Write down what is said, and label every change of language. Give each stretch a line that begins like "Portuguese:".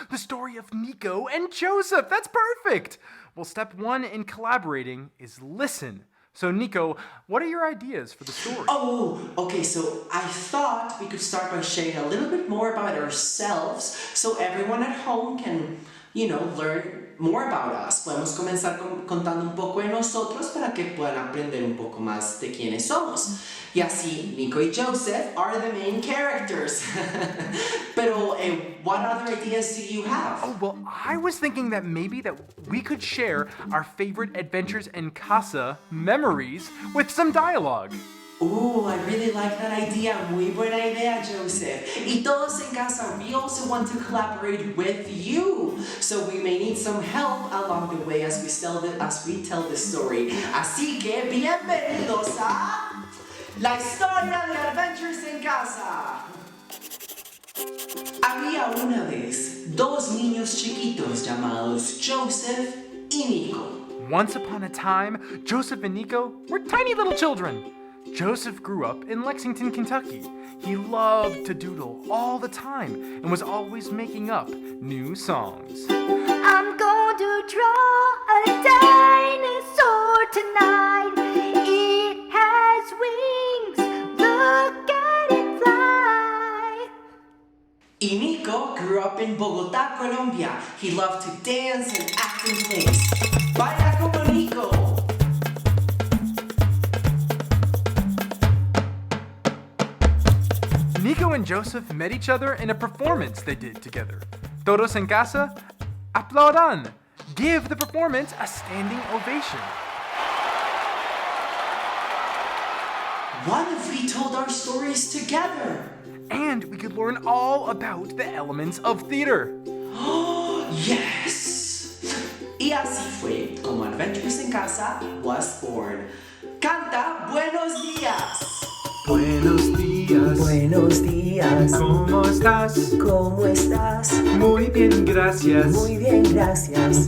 English: The story of Nico and Joseph. That's perfect! Well, step one in collaborating is listen. So, Nico, what are your ideas for the story? Oh, okay, so I thought we could start by sharing a little bit more about ourselves so everyone at home can, learn more about us.
Spanish: Podemos comenzar contando un poco de nosotros para que puedan aprender un poco más de quiénes somos. Y así,
English: Nico y Joseph are the main characters.
Spanish: Pero,
English: what other ideas do you have? Oh, well, I was thinking that maybe that we could share our favorite Adventures in Casa memories with some dialogue. Ooh, I really like that idea.
Spanish: Muy buena idea, Joseph. Y todos en casa,
English: we also want to collaborate with you. So we may need some help along the way as we tell the story.
Spanish: Así que, bienvenidos a La Historia de Adventures en Casa. Había una vez dos niños chiquitos llamados Joseph y Nico.
English: Once upon a time, Joseph and Nico were tiny little children. Joseph grew up in Lexington, Kentucky. He loved to doodle all the time and was always making up new songs. I'm going to draw a dinosaur tonight. It has wings. Look at it fly. Y Nico grew up in Bogotá, Colombia. He loved to dance and act in plays.
Spanish: Baila como Nico.
English: Nico and Joseph met each other in a performance they did together.
Spanish: Todos en casa, aplaudan.
English: Give the performance a standing ovation. What if we told our stories together? And we could learn all about the elements of theater. Oh, yes!
Spanish: Y así fue como Adventures en Casa
English: was born.
Spanish: Canta Buenos Días. Buenos días. Buenos días. ¿Cómo estás? ¿Cómo estás? Muy bien, gracias. Muy bien, gracias.